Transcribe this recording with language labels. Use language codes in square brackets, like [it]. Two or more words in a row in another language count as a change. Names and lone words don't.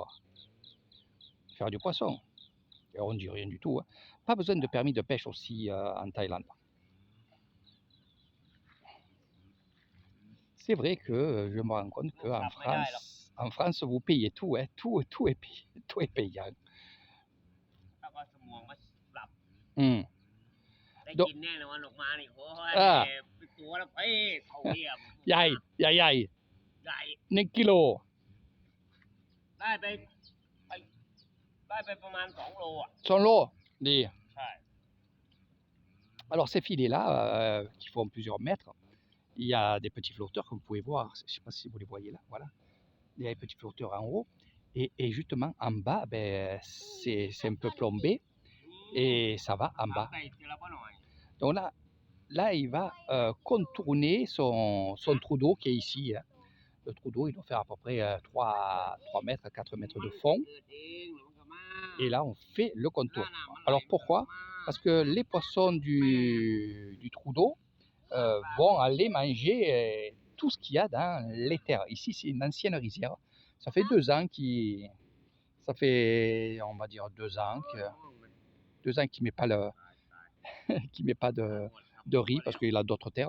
[fr] Faire du poisson. Et on ne dit rien du tout. Hein. Pas besoin de permis de pêche aussi en Thaïlande. C'est vrai que je me rends compte qu'en France, vous payez tout. Hein. Tout est payé. Tout est payant. [th] แล้วก็สมองมาปรับ Hum. ได้กินแน่นอนออกมานี่โอ้ย อ่า เป็นตัวแล้วไปเขาเรียบ ใหญ่ ใหญ่ ใหญ่. ใหญ่ [fr] 1 kilo. [th] ได้ไปประมาณ2 โลอ่ะ [fr] Son lot. Dis. [th] ใช่ [fr] Alors ces filets-là, qui font plusieurs mètres, il y a des petits flotteurs que vous pouvez voir. Je ne sais pas si vous les voyez là. Voilà. Il y a des petits flotteurs en haut. Et justement en bas, ben, c'est un peu plombé. Et ça va en bas. [th] ใส่ทีละบ่หน่อย [fr] Donc là il va contourner son trou d'eau qui est ici. Hein. Le trou d'eau, il doit faire à peu près 3 mètres, 4 mètres de fond. [th] เกิดเองหรือมันก็มา [fr] Et là, on fait le contour. Alors pourquoi? Parce que les poissons du trou d'eau vont aller manger tout ce qu'il y a dans les terres. Ici, c'est une ancienne rizière. Ça fait 2 ans ça fait, on va dire, 2 ans qu'il met pas qu'il met pas de riz parce qu'il a d'autres terres.